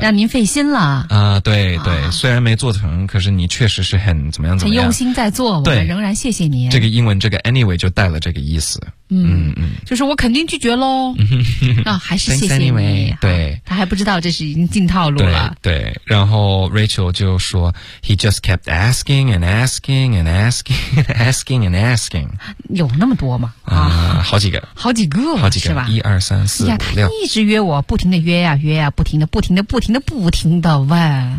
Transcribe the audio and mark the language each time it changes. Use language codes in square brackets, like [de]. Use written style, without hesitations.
[zh] 让您费心了啊！对对、啊，虽然没做成，可是你确实是很怎么样，很用心在做。对，我们仍然谢谢您。这个英文这个 anyway 就带了这个意思。嗯，就是我肯定拒绝喽。啊，还是谢谢你。 anyway, 对，他还不知道这是已经进套路了。对，对然后 [en] Rachel [zh] 就说 [en] ，He just kept asking and asking and asking and asking and asking。 [zh] 有那么多吗？啊，好几个，好几个，好几个，是吧？一二三四五六，他一直约我，不停的约呀、啊、约呀、啊，不停的，不停的，不停的，不停的问。